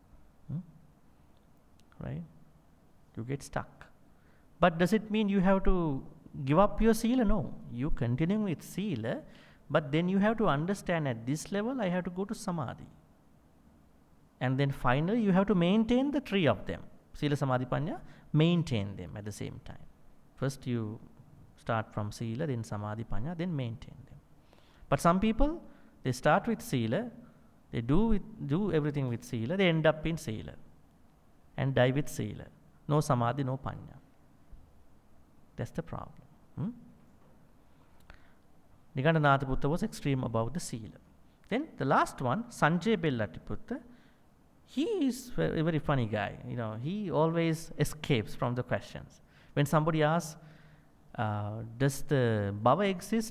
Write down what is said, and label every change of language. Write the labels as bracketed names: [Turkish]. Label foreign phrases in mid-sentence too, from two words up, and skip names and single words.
[English] Right? You get stuck. But does it mean you have to give up your sila? No. You continue with sila, but then you have to understand, at this level I have to go to samadhi. And then finally you have to maintain the three of them. Sila, samadhi, panya. Maintain them at the same time. First you start from sila, then samadhi, panya, then maintain them. But some people, they start with sila, they do everything with sila, they end up in sila and die with sila. No samadhi, no panya. That's the problem. Nigandhanatha was extreme about the sila. Then the last one, Sanjay Bellatiputta, he is a very funny guy. He always escapes from the questions. When somebody asks, does the bhava exist?